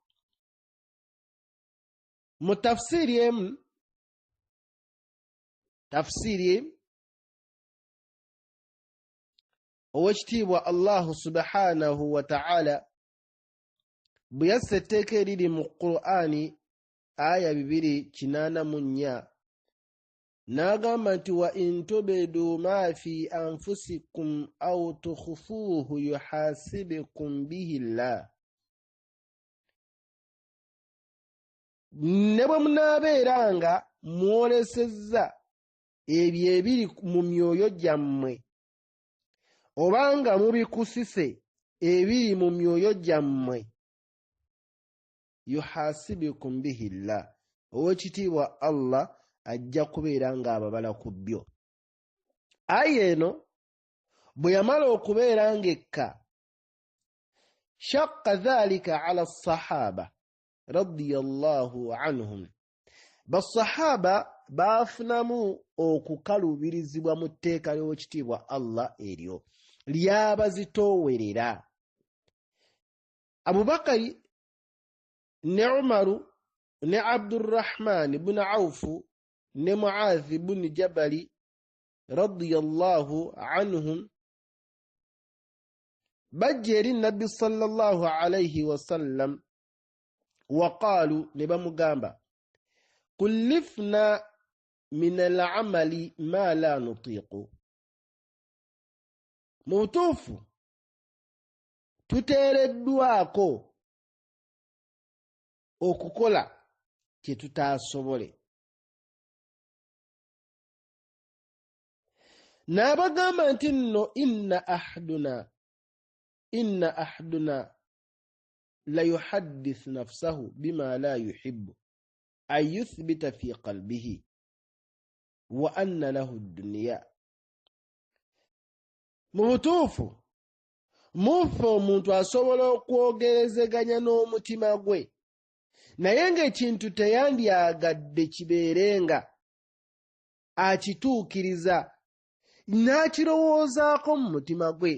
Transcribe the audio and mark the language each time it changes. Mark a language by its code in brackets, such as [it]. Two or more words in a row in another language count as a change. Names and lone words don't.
[lg] Mu tafsiri emu, tafsiri owekitiibwa [ar] الله سبحانه وتعالى [lg] bwe yassa etteeka eriri mu Qur'ani aya 284 n'agamba nti [ar] وإن تبدوا ما في أنفسكم أو تخفوه يحاسبكم به الله [lg] ne bwe munaabeeranga mwolesezza ebyo ebiri mu myoyo gyammwe obanga mubikusise ebiri mu myoyo gyammwe [ar] يحاسبكم به الله [lg] owekitiibwa Allah ajja kubeera ng'ababala ku byo. Aya eno bwe yamala okubeera ng'ekka [ar] شق ذلك على الصحابة رضي الله عنهم, [lg] basahaba baafunamu okukaluubirizibwa mu tteeka ly'owekitiibwa Allah eryo lyabazitoowerera. Abubakari ne Umaru ne Abdurrahman ibn Awfu ne Mu'adh ibn Jabali [ar] رضي الله عنهم [lg] bajja eri Nabbi [ar] صلى الله عليه وسلم وقالوا [lg] ne bamugamba [ar] كلفنا من الأعمال ما لا نطيق, [lg] mu butuufu tuteereddwako okukola kye tutaasobole. N'abagamba nti nno [ar] إن أحدنا ليحدث نفسه بما لا يحب أن يثبت في قلبه وأن له الدنيا. [lg] Mu butuufu mufe omuntu asobola okwogerezeganya n'omutima gwe naye ng'ekintu teyandyagadde kibeerenga akituukiriza n'akirowoozaako mu mutima gwe.